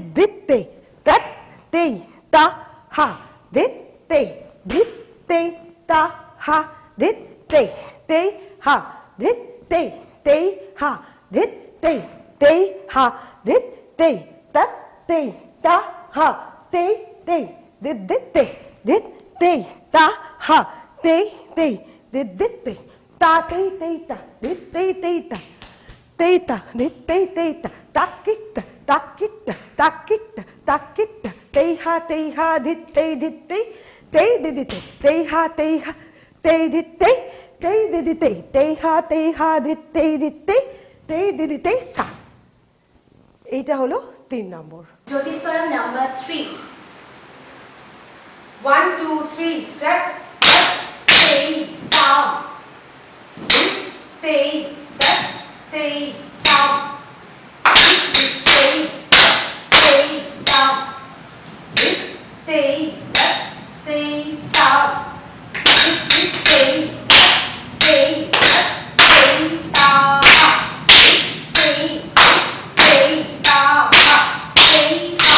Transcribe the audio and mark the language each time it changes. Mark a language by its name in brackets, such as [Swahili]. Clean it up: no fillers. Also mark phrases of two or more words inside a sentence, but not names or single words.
[Bangla] ধিত তেই তৎ তেই তা হা ধিত তেই ধিত তেই তা হা ধিত তেই তেই হা ধিত তেই তেই হা ধিত তেই তেই হা ধিত তেই তৎ তেই তা হা তেই তেই ধিত ধিত তেই ধিত তেই তা হা তেই তেই ধিত ধিত তেই তা তেই তেই তা ধিত তেই তেই তা তেই তা ধিত তেই তেই তা, তাক কিট্টা তেই হা ধিত তেই তেই দিদি তেই, তেই হা তেই ধিত তেই দিদি তেই, তেই হা ধিত তেই দিদি তেই, সা। এইটা হলো 3 নম্বর। [English] Jyotiswaram number 3. 1 2 3 step, tei tam tei tap tei tam tei tei tam tei tap tei tam tei tei tap tei tam tei tei tam tei ha